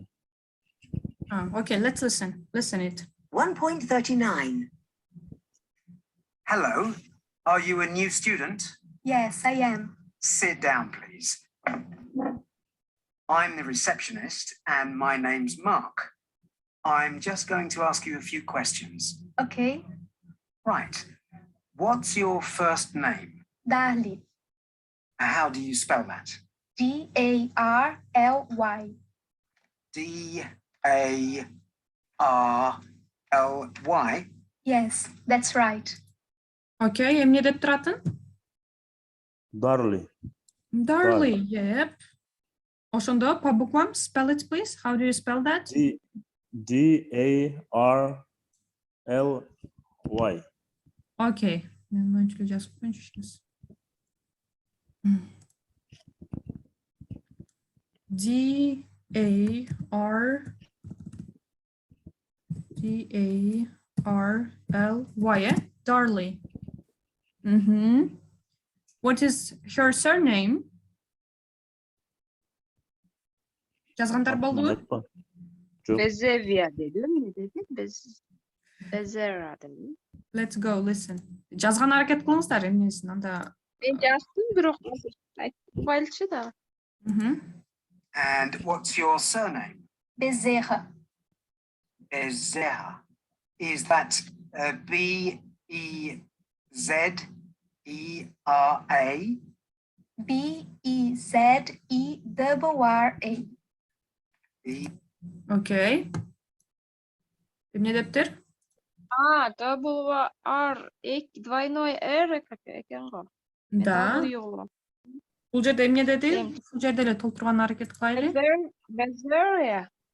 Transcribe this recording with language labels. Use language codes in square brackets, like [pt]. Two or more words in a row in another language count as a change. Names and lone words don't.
[en] Okay, let's listen. Listen it. 1.39. Hello, are you a new student? Yes, I am. Sit down, please. I'm the receptionist and my name's Mark. I'm just going to ask you a few questions. Okay. Right. What's your first name? Darly. How do you spell that? D-A-R-L-Y. D-A-R-L-Y? Yes, that's right. [ky] Okay, эмне деп туратын? [en] Darly. Darly, yep. [ky] Ошондо [ru] по буквам, [en] spell it please. How do you spell that? D-A-R-L-Y. Okay. [ky] Мен мынча жазып коюнчу сейчас. [en] D-A-R-L-Y, Darly. What is her surname? [ky] Жазгандар болдубу? Безевия деди, эмне деди? Безера деди. [en] Let's go, listen. [ky] Жазган аракет кылыңыздар эмнесин, анда. Мен жаздым, бирок азыр айтпайлычы да. [en] And what's your surname? Bezerra. Bezerra. Is that B-E-Z-E-R-A? B-E-Z-E-R-R-A. [ky] Okay. Эмне дептир? W R двойной R экен го. Да. Бул жерде эмне деди? Бул жерде эле толтурган аракет кылайлы. Безерия.